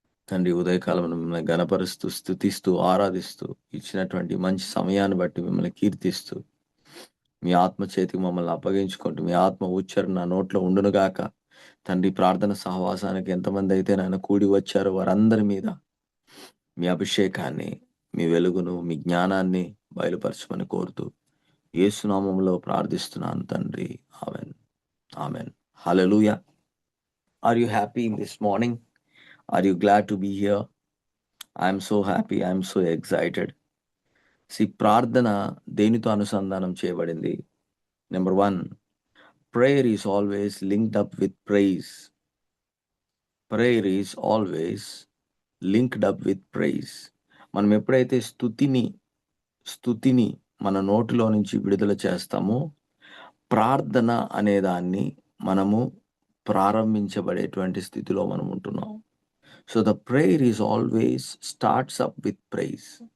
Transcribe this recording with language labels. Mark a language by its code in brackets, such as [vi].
[te] తండ్రి, ఉదయకాలమున మిమ్మల్ని ఘనపరుస్తూ, స్తుతిస్తూ, ఆరాధిస్తూ, ఇచ్చినటువంటి మంచి సమయాన్ని బట్టి మిమ్మల్ని కీర్తిస్తూ, మీ ఆత్మ చేతికి మమ్మల్ని అప్పగించుకుంటూ, మీ ఆత్మ ఉచ్చారణ నా నోట్లో ఉండునుగాక. తండ్రి, ప్రార్థన సహవాసానికి ఎంతమంది అయితే నాయన కూడి వచ్చారో వారందరి మీద మీ అభిషేకాన్ని, మీ వెలుగును, మీ జ్ఞానాన్ని బయలుపరచమని కోరుతూ యేసు నామములో ప్రార్థిస్తున్నాను తండ్రి. Amen. Amen. Hallelujah. [en] Are you happy in this morning? Are you glad to be here? I'm so happy. I'm so excited. [te] ప్రార్థన దేనితో అనుసంధానం చేయబడింది? Number 1, [en] prayer is always linked up with praise. Prayer is always linked up with praise. [te] మనం ఎప్పుడైతే స్తుతిని మన నోటిలో నుంచి విడుదల చేస్తామో, ప్రార్థన అనే దాన్ని మనము ప్రారంభించబడేటువంటి స్థితిలో మనం ఉంటున్నాం. [en] So the prayer is always starts up with praise.